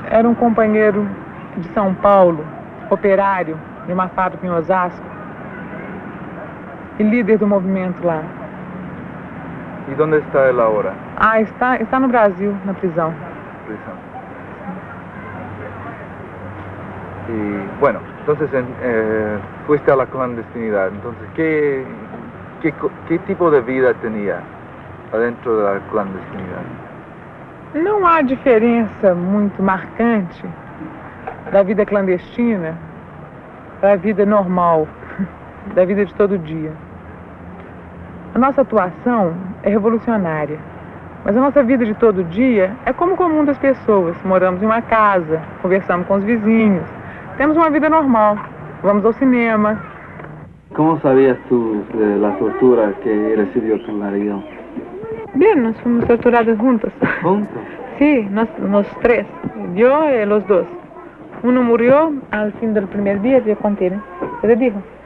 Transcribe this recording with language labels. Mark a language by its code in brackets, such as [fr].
[pt] Era um companheiro de São Paulo, operário de uma fábrica em Osasco e líder do movimento lá. E onde está ele agora? Ah, está no Brasil, na prisão. [es] Y bueno, entonces fuiste a la clandestinidad. Entonces, ¿qué tipo de vida tenía adentro de la clandestinidad? [pt] Não há diferença muito marcante da vida clandestina para a vida normal, da vida de todo dia. A nossa atuação é revolucionária, mas a nossa vida de todo dia é como o comum das pessoas. Moramos em uma casa, conversamos com os vizinhos, temos uma vida normal, vamos ao cinema. [es] ¿Cómo sabías tú de la tortura que recibió con la región? [pt] Bien, nós fomos torturadas juntas. [es] ¿Juntos? Sí, nós 3, yo y los 2. Uno murió al fin del primer día, yo conté, ¿no? ¿Se le dijo?